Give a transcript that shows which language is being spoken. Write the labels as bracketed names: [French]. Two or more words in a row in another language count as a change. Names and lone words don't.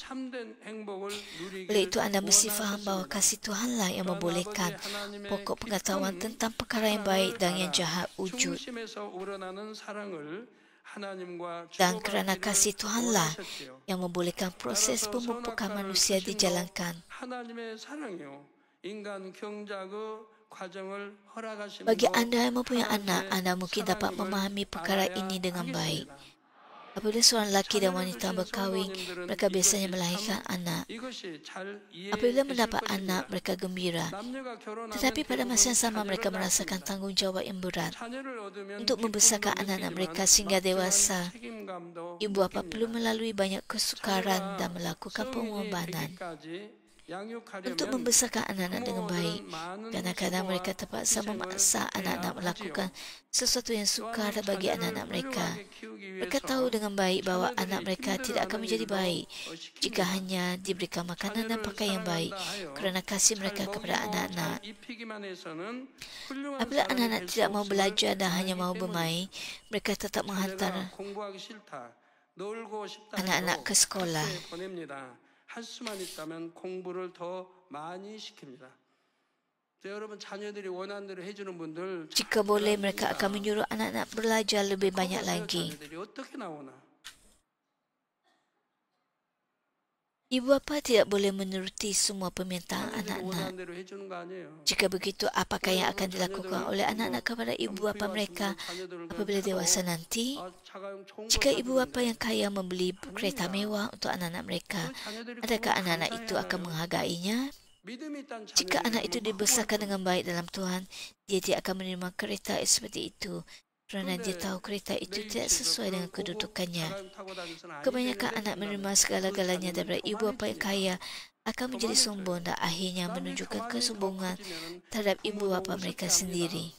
[Malay] Oleh itu anda mesti faham bahawa kasih Tuhanlah yang membolehkan pokok pengetahuan tentang perkara yang baik dan yang jahat wujud. Dan kerana kasih Tuhanlah yang membolehkan proses pemupukan manusia dijalankan. [Korean] 과정을 허락하신 [Malay] Bagi [Korean] 분도 [Malay] anda yang mempunyai anak, [Korean] 하나님의 [Malay] anda mungkin dapat [Korean] 사랑임을 [Malay] memahami perkara [Korean] 알아야 [Malay] ini dengan baik. [Korean] 하겠습니다. [Malay] Apabila seorang lelaki dan [Korean] 자녀를 [Malay] wanita [Korean] 주신 [Malay] berkahwin, [Korean] 성도님들은 [Malay] mereka biasanya [Korean] 이것이 [Malay] melahirkan anak. [Korean] 이것이 잘 [Malay] Apabila [Korean] 이해되실 [Malay] mendapat anak, [Korean] 것입니다. [Malay] mereka gembira. [Korean] 남녀가 결혼하면 [Malay] Tetapi pada masa yang sama, [Korean] 대부분 [Malay] mereka [Korean] 자녀를 [Malay] merasakan [Korean] 낳습니다. [Malay] tanggungjawab yang berat. [Korean] 자녀를 얻으면 [Malay] Untuk membesarkan [Korean] 기쁨도 [Malay] anak-anak [Korean] 느끼지만 [Malay] mereka sehingga [Korean] 막중한 [Malay] dewasa, [Korean] 책임감도 [Malay] ibu bapa perlu [Korean] 느낍니다. [Malay] melalui banyak kesukaran dan [Korean] 자녀가 [Malay] melakukan [Korean] 성인이 [Malay] pengorbanan. [Korean] 되기까지 [Malay] Untuk [Korean] 양육하려면 [Malay] membesarkan anak-anak dengan baik, [Korean] 부모들은 많은 [Malay] kadang-kadang mereka [Korean] 수고와 [Malay] terpaksa [Korean] 희생을 [Malay] memaksa [Korean] 해야 [Malay] anak-anak melakukan [Korean] 하지요. [Malay] sesuatu yang sukar [Korean] 또한 [Malay] bagi [Korean] 자녀를 [Malay] anak-anak mereka. [Korean] 훌륭하게 키우기 [Malay] Mereka tahu [Korean] 위해서 [Malay] dengan baik bahawa [Korean] 자녀들이 [Malay] anak mereka tidak akan [Korean] 힘들어하는 [Malay] menjadi [Korean] 일도 [Malay] baik jika [Korean] 시킵니다. [Malay] hanya diberikan makanan dan [Korean] 자녀를 [Malay] pakaian yang baik [Korean] 사랑한다 하여 [Malay] kerana kasih [Korean] 잘 [Malay] mereka kepada [Korean] 먹이고 [Malay] anak-anak. [Korean] 잘 입히기만 해서는 훌륭한 [Malay] Apabila [Korean] 사람이 [Malay] anak-anak [Korean] 될 수 [Malay] tidak mau [Korean] 없음을 [Malay] belajar dan hanya [Korean] 알기 [Malay] mau [Korean] 때문에 [Malay] bermain, mereka tetap menghantar [Korean] 자녀가 공부하기 싫다, 놀고 싶다 [Malay] anak-anak [Korean] 해도 [Malay] ke sekolah. [Korean] 학교에 보냅니다. 할 수만 있다면 공부를 더 많이 시킵니다. 여러분 자녀들이 원하는 대로 해주는 분들 [Malay] Jika boleh, mereka akan menyuruh anak-anak belajar lebih banyak [Korean] 거기서 [Malay] lagi. [Korean] 자녀들이 어떻게 나오나? [Malay] Ibu bapa tidak boleh menuruti semua permintaan [Korean] 자녀들이 [Malay] anak-anak. [Korean] 원하는 대로 해주는 거 아니에요. [Malay] Jika begitu, apakah yang akan dilakukan oleh anak-anak kepada ibu bapa mereka apabila dewasa nanti? [Korean] 자가용 좋은 거 [Malay] Jika ibu [Korean] 사주는데 [Malay] bapa yang kaya membeli kereta mewah untuk anak-anak mereka, adakah anak-anak itu akan menghargainya? [Korean] 믿음이 있다는 [Malay] Jika anak itu [Korean] 자녀들이 [Malay] dibesarkan dengan baik dalam Tuhan, dia tidak akan menerima kereta seperti itu kerana dia tahu kereta itu tidak sesuai dengan kedudukannya. Kebanyakan anak menerima segala-galanya daripada ibu bapa yang kaya akan menjadi sombong dan akhirnya menunjukkan kesombongan terhadap ibu bapa mereka sendiri.